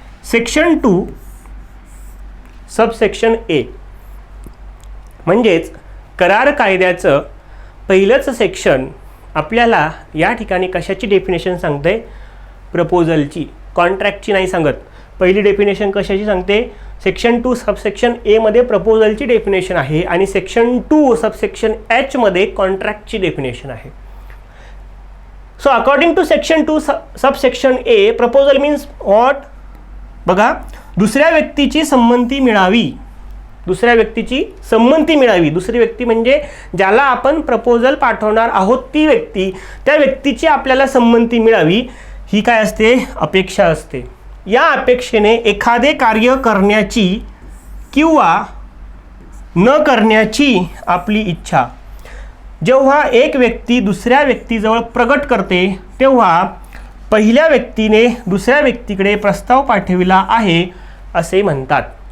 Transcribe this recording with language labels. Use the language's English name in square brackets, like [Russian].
[Marathi] Section 2 subsection ए म्हणजेच करार कायद्याचं पहिलंच सेक्शन आपल्याला या ठिकाणी कशाची डेफिनेशन सांगते? प्रपोजलची. कॉन्ट्रॅक्टची नाही सांगत. पहिली डेफिनेशन कशाची सांगते? सेक्शन 2 सबसेक्शन ए मध्ये प्रपोजलची डेफिनेशन आहे आणि सेक्शन 2 सबसेक्शन एच मध्ये कॉन्ट्रॅक्टची डेफिनेशन आहे. [English] So according to section 2 subsection a proposal means what? [Marathi] बघा, दुसऱ्या व्यक्तीची संमती मिळावी. दुसऱ्या व्यक्तीची संमती मिळावी. दुसरी व्यक्ती म्हणजे ज्याला आपण प्रपोजल पाठवणार आहोत ती व्यक्ती, त्या व्यक्तीची आपल्याला संमती मिळावी ही काय असते? अपेक्षा असते. या अपेक्षेने एखादे कार्य करण्याची किंवा न करण्याची आपली इच्छा जेव्हा एक व्यक्ती दुसऱ्या व्यक्तीजवळ प्रगट करते तेव्हा पहिल्या व्यक्तीने दुसऱ्या व्यक्तीकडे प्रस्ताव पाठविला आहे असे म्हणतात.